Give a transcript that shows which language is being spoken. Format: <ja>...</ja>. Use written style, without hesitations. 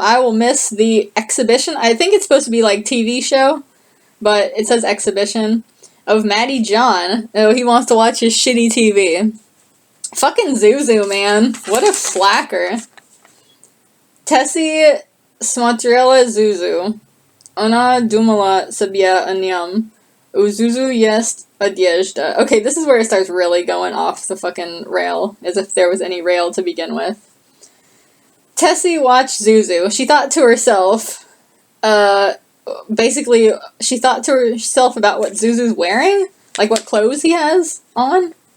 <en>I will miss the exhibition. I think it's supposed to be like TV show, but it says exhibition of Matty John. Oh, he wants to watch his shitty TV. Fucking Zuzu, man. What a slacker.</en> <ru>Tessie смотрела Zuzu. Она думала себе о нем. У Zuzu есть одежда.</ru> <en>Okay, this is where it starts really going off the fucking rail, as if there was any rail to begin with. Tessie watched Zuzu. She thought to herself, basically, she thought to herself about what Zuzu's wearing, like what clothes he has on.</en>